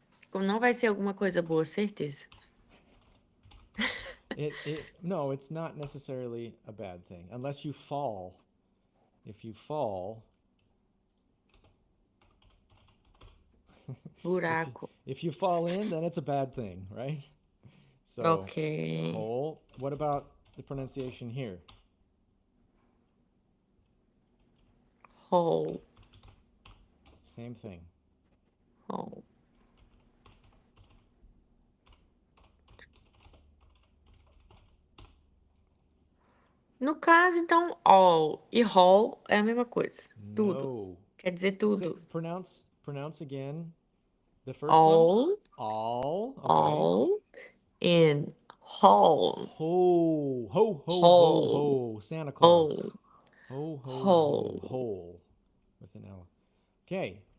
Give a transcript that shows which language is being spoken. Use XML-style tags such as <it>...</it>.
<pt>Como não vai ser alguma coisa boa, certeza.</pt> <en>No, it's not necessarily a bad thing unless you fall. If you fall,</en> <pt>Buraco.</pt> <en>if you fall in, then it's a bad thing, right? So Ok. whole. What about the pronunciation here? Whole. Same thing. Whole.</en> <pt>No caso, então, all e whole é a mesma coisa. Tudo. No. Quer dizer tudo.</pt> <en>Pronounce again the first one. All, All. Okay. all, and whole. Ho ho ho ho Whole. ho. Santa Whole. Claus. Ho ho ho Whole. hole with an L. Okay.</en>